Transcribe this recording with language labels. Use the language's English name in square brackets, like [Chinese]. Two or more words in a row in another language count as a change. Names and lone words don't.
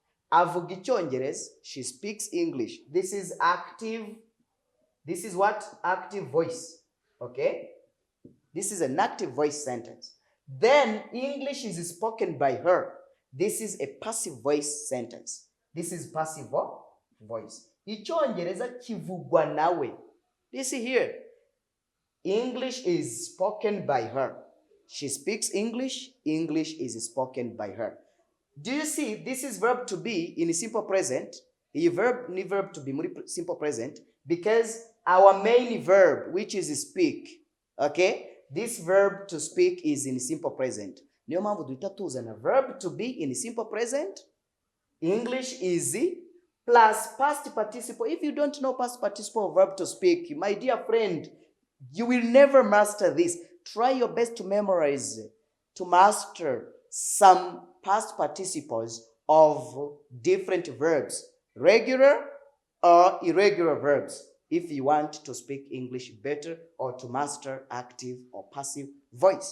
[Kinyarwanda] Avuga Icyongereza. [English] She speaks English. This is active. This is what? Active voice. Okay? This is an active voice sentence. Then English is spoken by her. This is a passive voice sentence. This is passive voice. [Kinyarwanda] Icyongereza kivugwa nawe. [English] You see here. English is spoken by her. She speaks English. English is spoken by her. Do you see? This is verb to be in simple present. The verb to be simple present because our main verb, which is speak, okay? This verb to speak is in simple present. [Kinyarwanda] Niyo mpamvu duhita tuzana [English] verb to be in simple present. [Kinyarwanda] English is plus past participle. If you don't know past participle verb to speak, my dear friend, you will never master this. Try your best to memorize, to master some past participles of different verbs, regular or irregular verbs, if you want to speak English better or to master active or passive voice.